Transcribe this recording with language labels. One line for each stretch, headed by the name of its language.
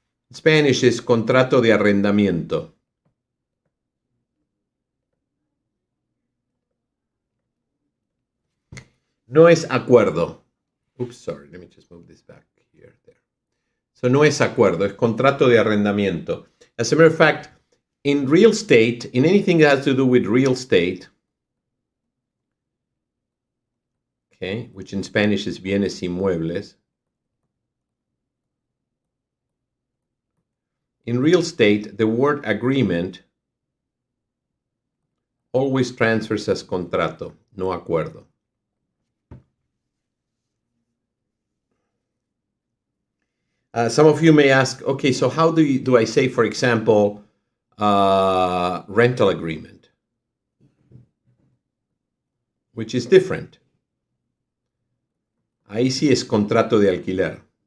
English: In Spanish is contrato de arrendamiento.
Spanish: No es acuerdo.
English: Oops, sorry, let me just move this back here, there.
Spanish: So no es acuerdo, es contrato de arrendamiento.
English: As a matter of fact, in real estate, in anything that has to do with real estate, okay, which in Spanish is bienes inmuebles, in real estate, the word agreement always transfers as contrato, no acuerdo. Some of you may ask, okay, so how do I say, for example, rental agreement, which is different?
Spanish: Ahí sí es contrato de alquiler.